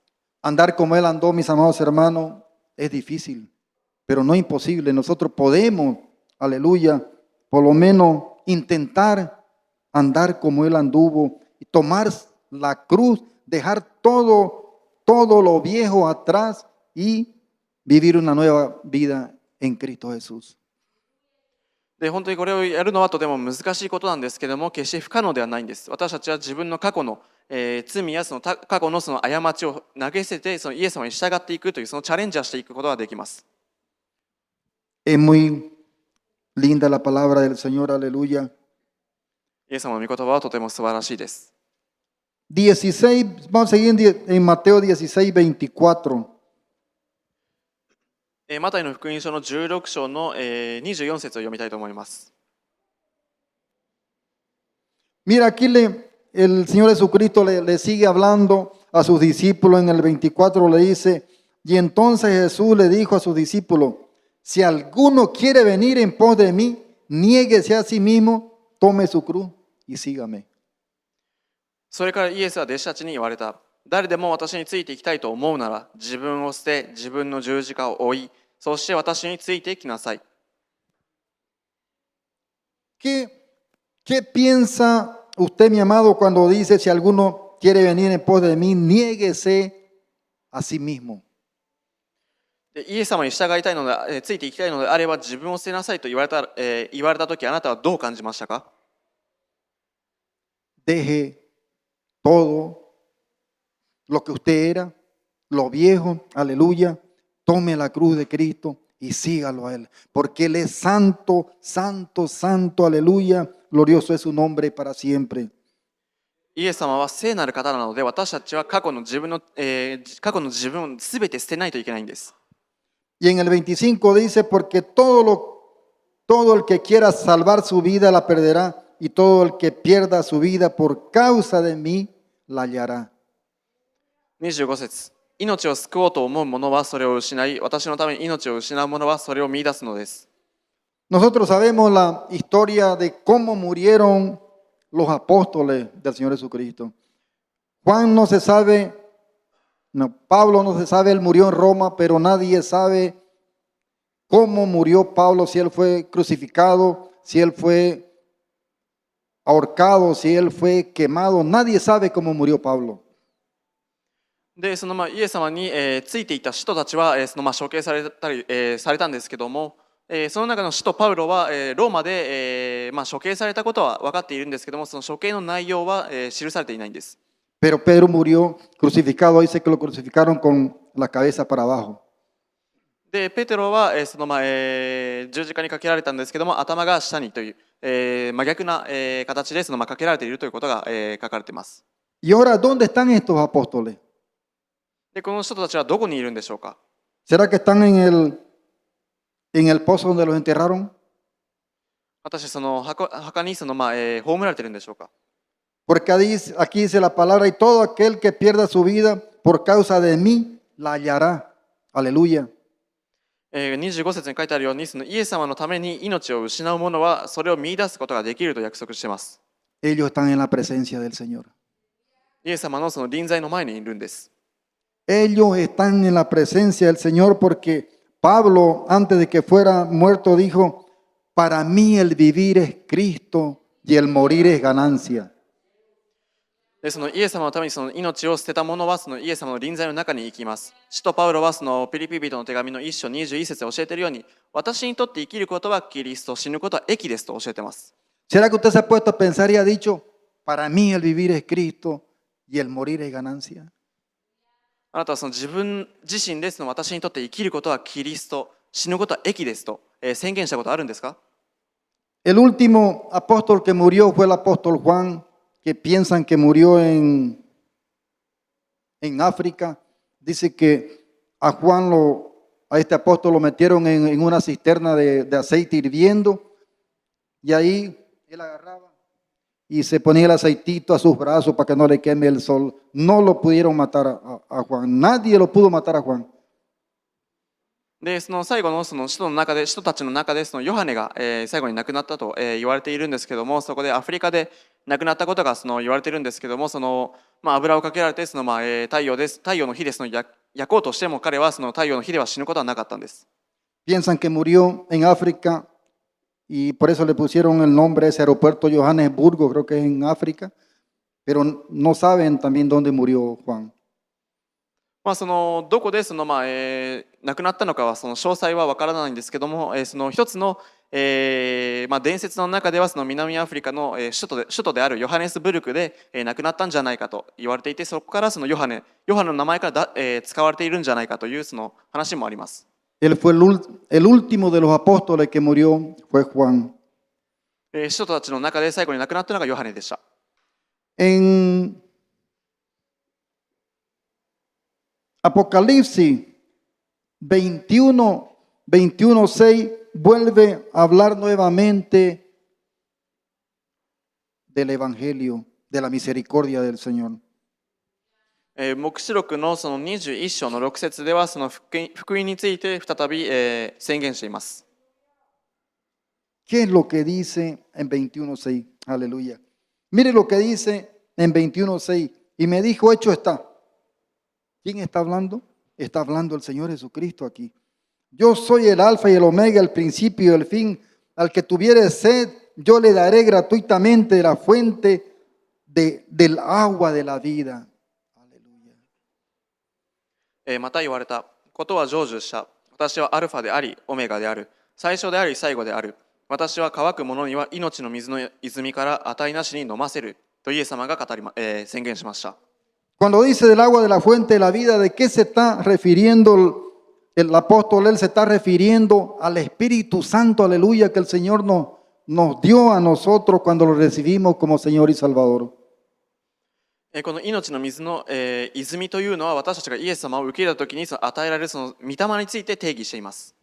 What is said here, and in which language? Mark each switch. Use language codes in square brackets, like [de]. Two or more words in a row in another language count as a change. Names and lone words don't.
[es] Andar como Él andó, mis amados hermanos, es difícil, pero no imposible. Nosotros podemos, aleluya, por lo menos intentar andar como Él anduvo y tomar la cruz, dejar todo lo viejo atrás y vivir una nueva vida en Cristo Jesús. [ja] で本当にこれをやるのはとても難しいことなんですけども、決して不可能ではないんです。私たちは自分の過去の、罪やその過去のその過ちを投げ捨ててそのイエス様に従っていくというそのチャレンジをしていくことができます。 [es] Es muy linda la palabra del Señor, aleluya. [ja] イエス様の御言葉はとても素晴らしいです。 [es] 16, vamos a seguir en Mateo 16:24. [ja] マタイの福音書の16章の24節を読みたいと思います。 [es] Mira, aquí el Señor Jesucristo le sigue hablando a sus discípulos. En el 24 le dice, y entonces Jesús le dijo a sus discípulos, si alguno quiere venir en pos de mí, niéguese a sí mismo, tome su cruz y sígame. [ja] それからイエスは弟子たちに言われた。誰でも私についていきたいと思うなら、自分を捨て、自分の十字架を追い、そして私についてきなさい。 [es] ¿Qué piensa usted, mi amado, cuando dice, si alguno quiere venir en pos de mí, niéguese a sí mismo? [ja] でイエス様に従いたいので、ついていきたいのであれば自分を捨てなさいと言われたとき、あなたはどう感じましたか？ [es] Deje todo lo que usted era, lo viejo, aleluya, tome la cruz de Cristo y sígalo a Él, porque Él es santo, santo, santo, aleluya, glorioso es su nombre para siempre. [ja] イエス様は聖なる方なので、私たちは過去の自分をすべて捨てないといけないんです。 [es] Y en el 25 dice, porque todo el que quiera salvar su vida la perderá, y todo el que pierda su vida por causa de mí la hallará. [ja] 25節、 命を救おうと思う者はそれを失い、私のために命を失う者はそれを見出すのです。 [es] Nosotros sabemos la historia de cómo murieron los apóstoles del Señor Jesucristo. Juan no se sabe, no, Pablo no se sabe, él murió en Roma, pero nadie sabe cómo murió Pablo, si él fue crucificado, si él fue ahorcado, si él fue quemado. Nadie sabe cómo murió Pablo. [ja] で、そのイエス様に、ついていた使徒たちは、処刑されたり、されたんですけども、その中の使徒パウロは、ローマで、処刑されたことは分かっているんですけども、その処刑の内容は、記されていないんです。 [es] Pero Pedro murió crucificado, dice que lo crucificaron con la cabeza para abajo. [ja] で、ペテロは、十字架にかけられたんですけども、頭が下にという、真逆な、形でかけられているということが、書かれています。 [es] Y ahora, ¿dónde están estos apóstoles? [ja] で、この人たちはどこにいるんでしょうか。 [es] ¿Será que están en el pozo donde los enterraron? [ja] 果たしてその墓に葬られているんでしょうか。 [es] Porque aquí dice la palabra, y todo aquel que pierda su vida por causa de mí, la hallará. Aleluya. [ja] 25節に書いてあるように、そのイエス様のために命を失う者はそれを見出すことができると約束しています。 [es] Ellos están en la presencia del Señor. [ja] イエス様のその臨在の前にいるんです。 [es] Ellos están en la presencia del Señor porque Pablo, antes de que fuera muerto, dijo, para mí el vivir es Cristo y el morir es ganancia. [ja] で、そのイエス様のためにその命を捨てた者はそのイエス様の臨在の中に行きます。使徒パウロはそのピリピ人の手紙の1章21節で教えているように、私にとって生きることはキリスト、死ぬことは益ですと教えています。 [es] ¿Será que usted se ha puesto a pensar y ha dicho, para mí el vivir es Cristo y el morir es ganancia? [ja] あなたはその自分自身でその私にとって生きることはキリスト、死ぬことは益ですと、宣言したことあるんですか？ [es] El último apóstol que murió fue el apóstol Juan, que piensan que murió en África. Dice que a este apóstol lo metieron en una cisterna de aceite hirviendo y ahí él agarraba y se ponía el aceitito a sus brazos para que no le queme el sol. No lo pudieron matar a Juan. Nadie lo pudo matar a Juan. [ja] で、その最後のその使徒たちの中でそのヨハネが、最後に亡くなったと、言われているんですけども、そこでアフリカで亡くなったことが言われているんですけども、油をかけられて太陽の火で焼こうとしても彼はその太陽の火では死ぬことはなかったんです。 [es] Piensan que murió en África y por eso le pusieron el nombre a ese aeropuerto Johannesburgo, creo que es en África, pero no saben también dónde murió Juan. [ja] どこで亡くなったのかはその詳細は分からないんですけども、その一つの、伝説の中ではその南アフリカの首都であるヨハネスブルクで亡くなったんじゃないかと言われていて、そこからそのヨハネの名前から使われているんじゃないかというその話もあります。 [es] Él fue el último de los apóstoles que murió, fue Juan. [ja] 使徒たちの中で最後に亡くなったのがヨハネでした。 [es] En Apocalipsis 21:6 vuelve a hablar nuevamente del Evangelio, de la misericordia del Señor. [ja] 黙示録のその21章の6節ではその福音について再び、宣言しています。 [es] ¿Qué es lo que dice en 21:6? Aleluya. Mire lo que dice en 21:6. Y me dijo, hecho está. ¿Quién está hablando? Está hablando el Señor Jesucristo aquí. Yo soy el alfa y el omega, el principio y el fin. Al que tuviere sed, yo le daré gratuitamente de la fuente del agua de la vida. Aleluya. [ja] また言われたことは成就した。私はアルファであり、オメガである。最初であり、最後である。私は乾く者には命の水の泉から値なしに飲ませる。とイエス様が宣言しました。 [es] Cuando dice del agua de la fuente de la vida, ¿de qué se está refiriendo el apóstol? Él se está refiriendo al Espíritu Santo, aleluya, que el Señor nos dio a nosotros cuando lo recibimos como Señor y Salvador. [ja] この命の水の、泉というのは私たちがイエス様を受け入れたときに与えられるその御霊について定義しています。